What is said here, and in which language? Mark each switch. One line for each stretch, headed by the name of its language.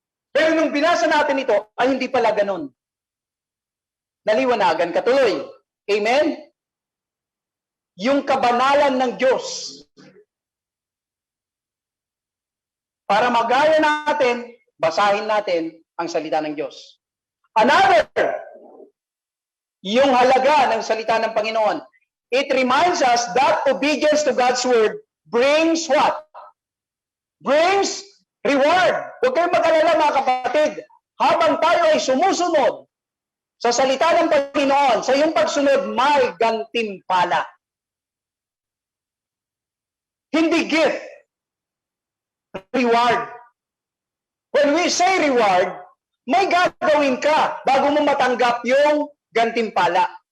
Filipino: Pero nung binasa natin ito, ay hindi pala ganun. Naliwanagan katuloy. Amen? Yung kabanalan ng Diyos. Para magaya natin, basahin natin ang salita ng Diyos. Another, yung halaga ng salita ng Panginoon.
English: It reminds us that obedience to God's word brings what? Brings reward.
Filipino: Huwag kayong mag-alala mga kapatid. Habang tayo ay sumusunod sa salita ng Panginoon, sa iyong pagsunod, may gantimpala. Hindi gift. Reward.
English: When we say reward,
Filipino: may gagawin ka bago mo matanggap yung gantimpala.